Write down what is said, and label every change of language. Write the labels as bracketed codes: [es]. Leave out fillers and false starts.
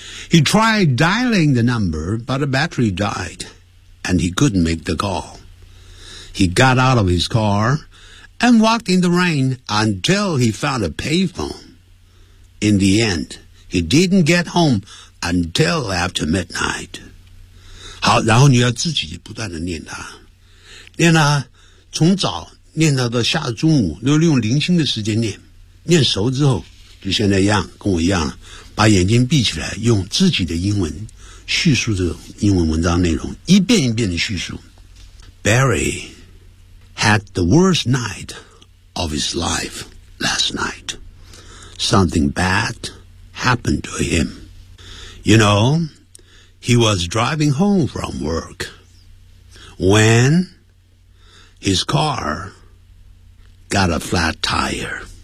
[en] He tried dialing the number, but the battery died.And he couldn't make the call. He got out of his car and walked in the rain until he found a payphone. In the end, he didn't get home until after midnight. [zh] 好，然后你要自己不断的念它，念它，从早念到的下中午，都利用零星的时间念，念熟之后，就现在一样，跟我一样，把眼睛闭起来，用自己的英文叙述这种英文文章内容，一遍一遍的叙述。 [en] Barry had the worst night of his life last night. Something bad happened to him. You know, he was driving home from work when his car got a flat tire.